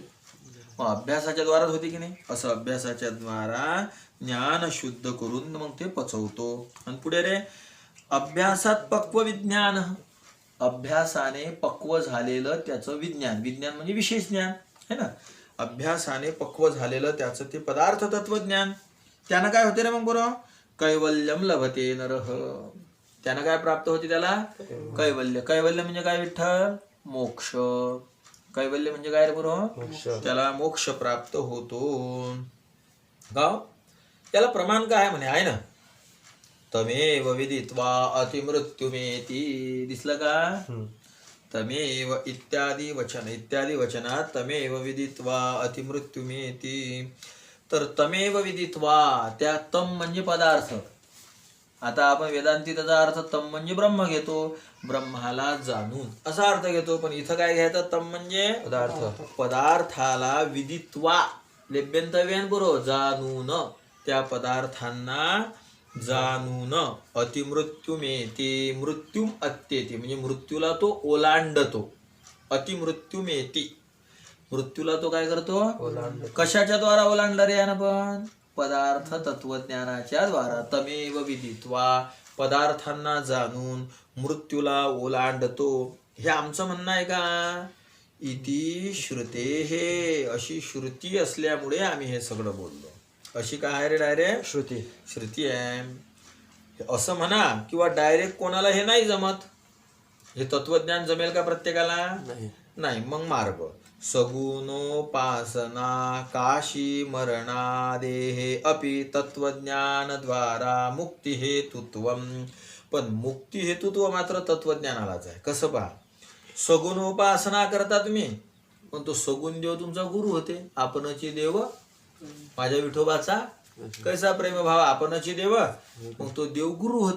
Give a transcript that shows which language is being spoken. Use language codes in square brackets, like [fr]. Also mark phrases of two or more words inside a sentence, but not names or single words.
[mr] मग अभ्यासाच्या द्वाराच होते की नाही? असं अभ्यासाच्या द्वारा ज्ञान शुद्ध करून मग ते पचवतो. आणि पुढे रे अभ्यासात पक्व विज्ञान. अभ्यासाने पक्व झालेलं त्याचं विज्ञान. विज्ञान म्हणजे विशेष ज्ञान [hi] है ना. [mr] अभ्यासाने पक्व झालेलं त्याचं ते पदार्थ तत्वज्ञान. त्यानं काय होते रे मग बरं? [sa] कैवल्यम लभते नरः. [mr] त्यानं काय प्राप्त होते त्याला? कैवल्य. कैवल्य म्हणजे काय विठ्ठल? मोक्ष. कैवल्य म्हणजे काय रे बरं? त्याला मोक्ष प्राप्त होतो. गाव त्याला प्रमाण काय आहे म्हणे? आहे ना. [sa] तमेव विदित्वा अतिमृत्युमेती. [mr] दिसलं का? तमेव इत्यादी वचनात [sa] तमेव विदित्वा अतिमृत्युमेती. [mr] तर [sa] तमेव विदित्वा, [mr] त्या तम म्हणजे पदार्थ. आता आपण वेदांती त्याचा अर्थ तम म्हणजे ब्रह्म घेतो. ब्रह्माला जाणून असा अर्थ घेतो. पण इथं काय घ्यायचं? तम म्हणजे पदार्थ. पदार्थाला विदित्वा लेभ्यंतव्यान बरो जाणून. त्या पदार्थांना जाणून अतिमृत्युमेती. [sa] मृत्युम अत्येती [mr] म्हणजे मृत्यूला तो ओलांडतो. अतिमृत्युमेती मृत्यूला तो काय करतो? कशाच्या द्वारा ओलांडला रे यानं? पण पदार्थ तत्वज्ञानाच्या द्वारा. [sa] तमेव विदित्वा [mr] पदार्थांना जाणून मृत्यूला ओलांडतो. हे आमचं म्हणणं आहे का? [sa] इति श्रुते. [mr] हे अशी श्रुती असल्यामुळे आम्ही हे सगळं बोललो. अशी काय आहे रे? डायरेक्ट श्रुती आहे असं म्हणा. किंवा डायरेक्ट कोणाला हे नाही जमत. हे तत्वज्ञान जमेल का प्रत्येकाला? नाही. मग मार्ग सगुणोपासना [sa] काशी मरणादेहे अपि तत्वज्ञान द्वारा मुक्ती हेतुत्वम. [mr] पण मुक्ती हेतुत्व मात्र तत्वज्ञानालाच आहे. कसं पहा? सगुणोपासना करता तुम्ही, पण तो सगुण देव तुमचा गुरु होते. आपणची देव माझ्या विठोबाचा कैसा प्रेमभाव आपणची देव. मग तो देव गुरु होते.